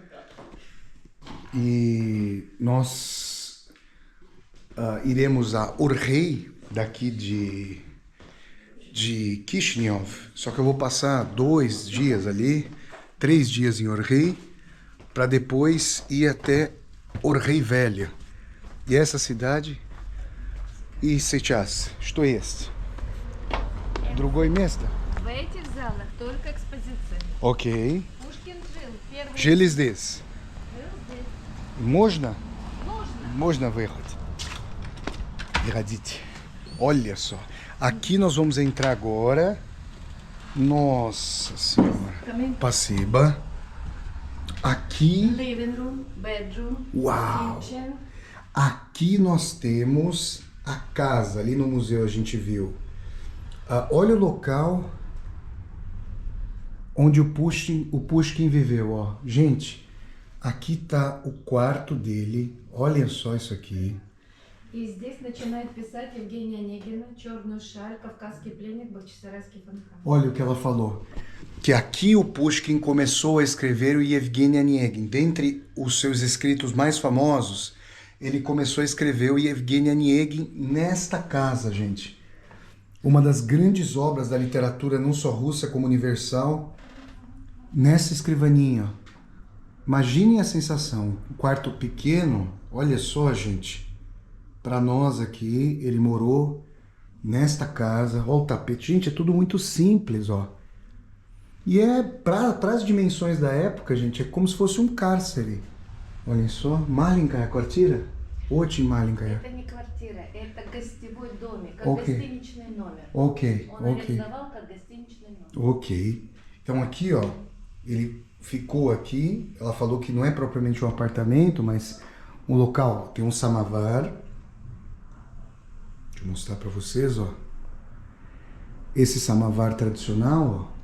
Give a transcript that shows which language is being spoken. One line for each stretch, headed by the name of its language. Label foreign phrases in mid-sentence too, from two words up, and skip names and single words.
Portuguese: E nós iremos a Orrei, daqui de Kishinev. Só que eu vou passar 2 dias ali, 3 dias em Orrei, para depois ir até Orrei Velha. E essa cidade...
Russian: И сейчас, что есть? Другое место? В этих залах только экспозиции. Окей. Пушкин жил. Первый Жили здесь. жил здесь. Можно? Можно. Можно выехать. Видите?
Portuguese: Olha só. Aqui nós vamos entrar agora. Nossa Senhora. Спасибо. Aqui...
English: Living room, bedroom, Uau! kitchen.
Portuguese: Aqui nós temos a casa. Ali no museu a gente viu. Olha o local onde o Pushkin viveu, ó. Gente, aqui tá o quarto dele. Olha só isso aqui.
Russian: И здесь начинает писать Евгения Онегина, «Черную шаль», «Кавказский пленник», «Бахчисарайский фонтан».
Portuguese: Olha o que ela falou. Que aqui o Pushkin começou a escrever o Yevgeny Onegin. Dentre os seus escritos mais famosos, ele começou a escrever o Yevgeny Onegin nesta casa, gente. Uma das grandes obras da literatura, não só russa como universal, nessa escrivaninha. Imaginem a sensação, um quarto pequeno, olha só, gente. Para nós aqui, ele morou nesta casa. Olha o tapete. Gente, é tudo muito simples, ó. E é para as dimensões da época, gente, é como se fosse um cárcere. Olhem só.
Russian: Маленькая квартира. Очень маленькая. Это не квартира, это гостевой домик, как Окей. гостиничный номер.
Portuguese: Ok,
Russian: Он
Portuguese: ok.
Russian: арендовал как гостиничный номер.
Portuguese: Ok. Então aqui, ó, ele ficou aqui. Ela falou que não é propriamente um apartamento, mas um local. Tem um samovar. Deixa eu mostrar para vocês, ó. Esse samovar tradicional, ó.